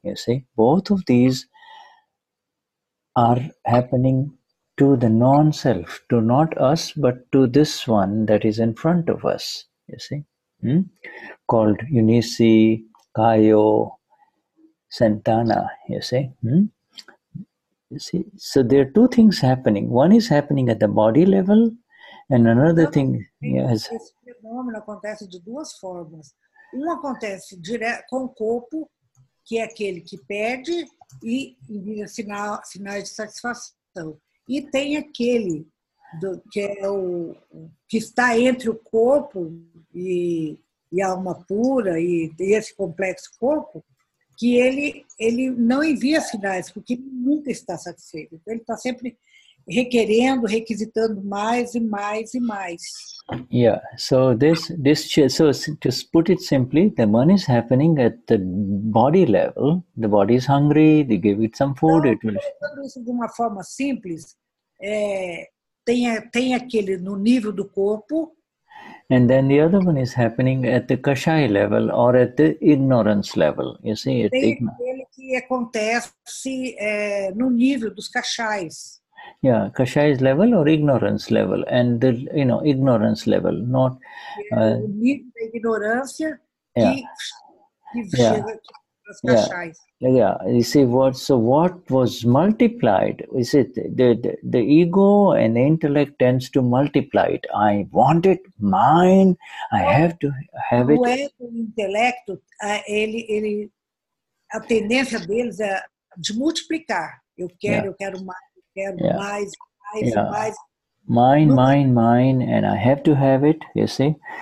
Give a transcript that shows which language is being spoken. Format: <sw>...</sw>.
<en>You see, both of these are happening to the non-self, to not us, but to this one that is in front of us, you see, called Eunice, Kayo, Santana, you see. You see, so there are two things happening. One is happening at the body level, and another thing... Yes.</en> <pt>Esse fenômeno acontece de duas formas. Acontece direto com o corpo, que é aquele que pede e envia sinais de satisfação. E tem aquele que é que está entre o corpo e a alma pura e esse complexo corpo, que ele não envia sinais, porque ele nunca está satisfeito. Então, ele está sempre requerendo, requisitando mais e mais e mais.</pt> <en>Yeah, so so to put it simply, the one is happening at the body level. The body is hungry, they give it some food.</en> <pt>Então, colocando isso de uma forma simples, tem aquele no nível do corpo.</pt> <en>And then the other one is happening at the Kashai level or at the ignorance level. You see,</en> <pt>tem aquele que acontece no nível dos Kashais.</pt> <en>Yeah, Kashai's level or ignorance level, and the ignorance level, not</en> <pt>o nível da ignorância que chega aos Kashais.</pt> <en>Yeah, you see what was multiplied is it the ego and the intellect tends to multiply it. I want it, mine, I have to have it.</en> <pt>O ego e o intelecto, a tendência deles é de multiplicar. Eu quero mais. Mais.</pt> <en>Mine, and I have to have it, you see.</en>